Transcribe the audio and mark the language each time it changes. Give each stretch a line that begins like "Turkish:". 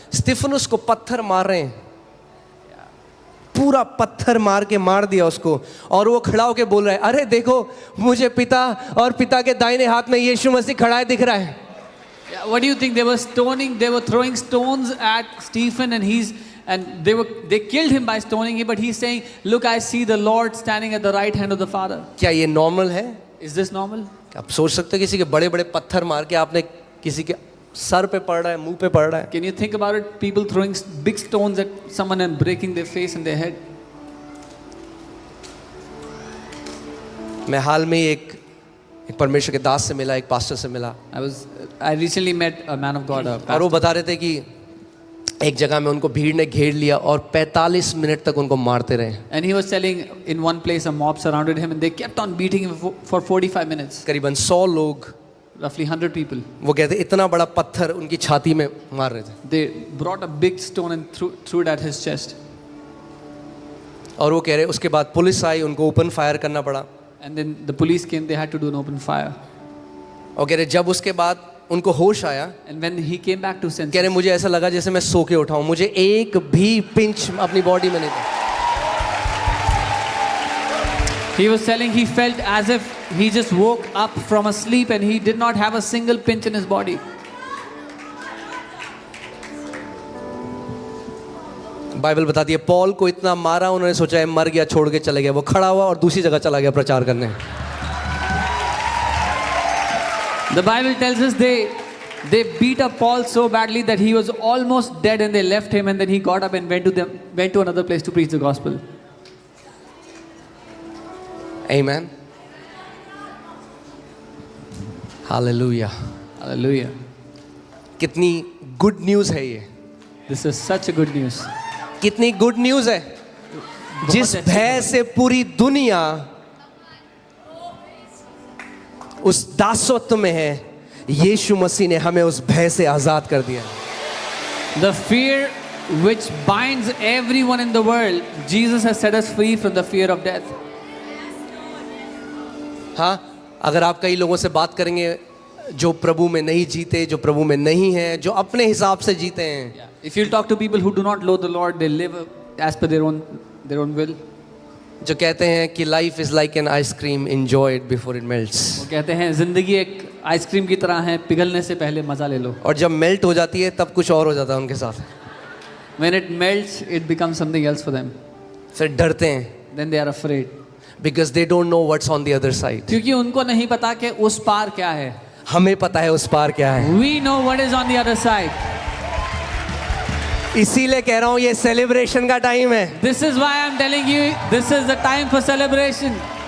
Hindi: स्तिफनुस को पत्थर मार रहे हैं, पूरा पत्थर मार के मार दिया उसको, और वो खड़ा होके बोल रहा है, अरे देखो मुझे पिता और पिता के दाहिने हाथ में यीशु मसीह खड़ा है दिख रहा है।
English: Yeah, what do you think? They were stoning, they were throwing stones at Stephen, and they killed him by stoning him, but he's saying, look, I see the Lord standing at the right hand of the Father.
Hindi: क्या ये normal है?
English: Is this normal?
Hindi: आप सोच सकते हो किसी के बड़े बड़े पत्थर मार के आपने किसी के सर पे पड़ रहा है, मुंह पे पड़ रहा है।
English: Can you think about it? People throwing big stones at someone and breaking their face and their head.
Hindi: मैं हाल में एक परमेश्वर के दास से मिला, एक पास्टर से मिला,
English: I recently met a man of God, a
Hindi: और वो
English: pastor,
Hindi: बता रहे थे कि एक जगह में उनको भीड़ ने घेर लिया और 45 मिनट तक उनको मारते रहे।
English: and he was telling in one place a mob surrounded him and they kept on beating him for 45 minutes.
Hindi: करीबन 100 लोग,
English: Roughly 100 people.
Hindi: वो कहते इतना बड़ा पत्थर उनकी छाती में मार रहे थे,
English: They brought a big stone and threw it at his chest.
Hindi: और वो कह रहे उसके बाद पुलिस आई, उनको ओपन फायर करना पड़ा,
English: And then the police came, they had to do an open fire.
Hindi: और कह रहे जब उसके बाद उनको होश आया,
English: And when he came back to senses,
Hindi: कह रहे मुझे ऐसा लगा जैसे मैं सो के उठाऊं, मुझे एक भी पिंच अपनी बॉडी में नहीं था।
English: he was telling he felt as if he just woke up from a sleep and he did not have a single pinch in his body.
Hindi: Bible बताती है पॉल को इतना मारा, उन्होंने सोचा है मर गया, छोड़ के चले गया, वो खड़ा हुआ और दूसरी जगह चला गया प्रचार करने।
English: The Bible tells us they beat up Paul so badly that he was almost dead and they left him, and then he got up and went to another place to preach the gospel. Amen. Hallelujah. Hallelujah.
Hindi: कितनी good news है ये,
English: This is such a good news.
Hindi: कितनी good news है। जिस अच्छी भय से पूरी दुनिया उस दासत्व में है, यीशु मसीह ने हमें उस भय से आजाद कर दिया।
English: The fear which binds everyone in the world, Jesus has set us free from the fear of death.
Hindi: हाँ, अगर आप कई लोगों से बात करेंगे जो प्रभु में नहीं जीते, जो प्रभु में नहीं हैं, जो अपने हिसाब से जीते हैं,
English: If you talk to people who do not know the Lord, they live as per their own will.
Hindi: जो कहते हैं कि
English: life is like an ice cream, enjoy it before it melts,
Hindi: वो कहते हैं जिंदगी एक आइसक्रीम की तरह है, पिघलने से पहले मजा ले लो. और जब मेल्ट हो जाती है तब कुछ और हो जाता है उनके साथ।
English: When it melts, it becomes something else for them.
Hindi: फिर डरते हैं,
English: Then they are afraid. Because they don't know what's on the other side.
Hindi: क्योंकि उनको नहीं पता कि उस पार क्या है. हमें पता है उस पार क्या है।
English: We know what is on the other side.
Hindi: इसीलिए कह रहा हूँ ये सेलिब्रेशन का टाइम है।
English: This is why I'm telling you, this is the time for celebration.